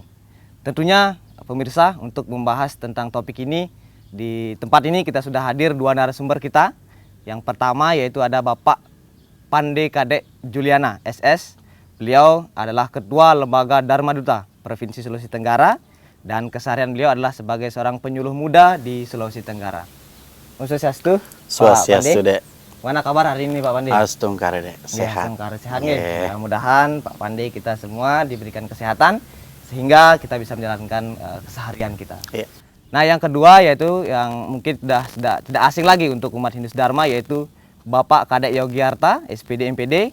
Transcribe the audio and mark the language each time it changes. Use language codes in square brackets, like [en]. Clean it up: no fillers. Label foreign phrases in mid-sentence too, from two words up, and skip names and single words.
[id] Tentunya pemirsa, untuk membahas tentang topik ini, di tempat ini kita sudah hadir dua narasumber kita. Yang pertama yaitu ada Bapak Pande Kadek Juliana SS. Beliau adalah Ketua Lembaga Dharma Duta Provinsi Sulawesi Tenggara dan keseharian beliau adalah sebagai seorang penyuluh muda di Sulawesi Tenggara. Om Swastiastu. Swastiastu, Dek. Mana kabar hari ini Pak Pande? Astungkare, Dek. Sehat. Astungkare sehat ya. Mudah-mudahan Pak Pande kita semua diberikan kesehatan sehingga kita bisa menjalankan keseharian kita. Yeah. Nah, yang kedua yaitu yang mungkin tidak asing lagi untuk umat Hindu Dharma yaitu Bapak Kadek Yogyarta, SPD MPD.